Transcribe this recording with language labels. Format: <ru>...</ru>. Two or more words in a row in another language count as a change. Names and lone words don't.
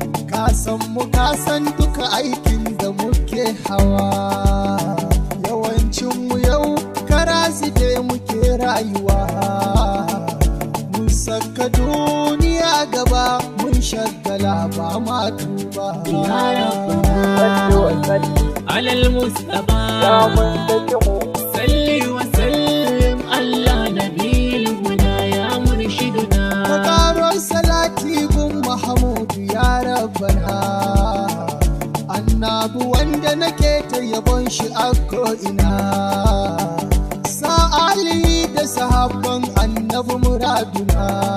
<ha>Ka san mu, ka san duka aikin da muke hawa. Yawancin mu yau kara zube muke rayuwa. Mun saka duniya gaba, mun shagala ba ma tuba.</ha> <ar>Ya Rabbana, على المصطفى.</ar> <ha>Ya mun saki mu.</ha> <ar>صل وسلم على نبي الهدى يا مرشدنا.</ar> <ha>Ka karo salati gun Mahamudu</ha> <ar>يا ربنا.</ar> <ha>Annabi wanda nake ta yabon shi a ko'ina. Sa Ali da sahabban Annabi muraduna.</ha>